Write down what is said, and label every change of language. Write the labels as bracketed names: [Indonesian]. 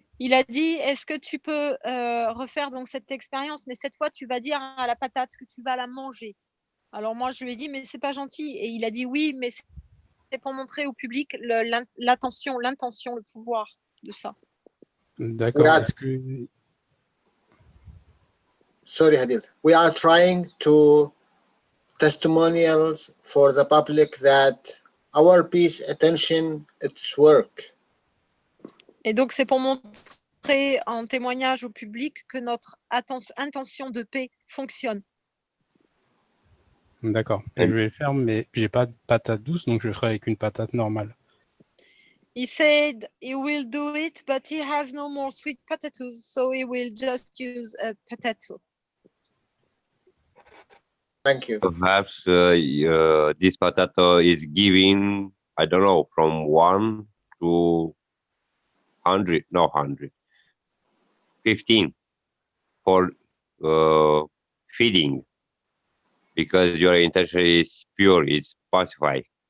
[French] Il a dit, est-ce que tu peux refaire donc cette expérience, mais cette fois tu vas dire à la patate que tu vas la manger. Alors moi je lui ai dit, mais c'est pas gentil. Et il a dit oui, mais c'est pour montrer au public l'intention, le pouvoir de ça. D'accord. Est-ce que... [English] Sorry, Hadil. We are trying to testimonials for the public that our peace attention, it's work. [French] Et donc c'est pour montrer en témoignage au public que notre intention de paix fonctionne. D'accord. Je vais le faire, mais j'ai pas de patate douce, donc je le ferai avec une patate normale. [English] He said he will do it, but he has no more sweet potatoes, so he will just use a potato. Thank you. Perhaps this potato is giving, I don't know, from 1 to 100, no 100, 15 for feeding, because your intention is pure, it's pacified.